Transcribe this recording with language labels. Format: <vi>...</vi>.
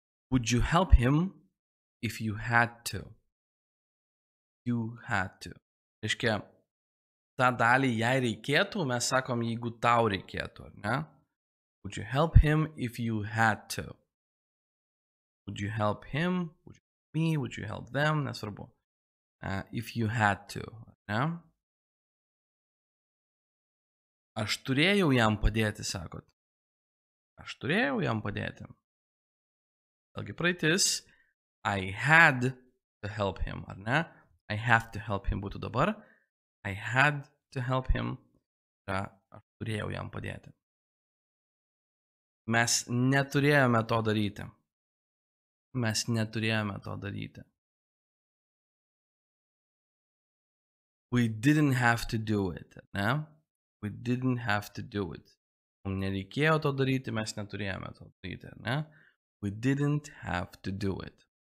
<en>Would you help him if you had to? You had to.</en> <lt>Reiškia, tą dalį, jei reikėtų, mes sakom, jeigu tau reikėtų, ar ne?</lt> <en>Would you help him if you had to? Would you help him? Would you help me? Would you help them?</en> <lt>Nesvarbu.</lt> <en>If you had to,</en> <lt>ar ne? Aš turėjau jam padėti, sakot. Aš turėjau jam padėti. Vėlgi praeitis.</lt> <en>I had to help him,</en> <lt>ar ne?</lt> <en>I have to help him</en> <lt>būtų</lt> <en>dabar. I had to help him. Aš</en> <lt>turėjau jam padėti. Mes neturėjome to daryti. Mes neturėjome to daryti.</lt> <en>We didn't have to do it,</en> <lt>ne?</lt> <en>We didn't have to do it.</en> <lt>Mums nereikėjo to daryti, mes neturėjome to daryti, ne?</lt> <en>We didn't have to do it.</en>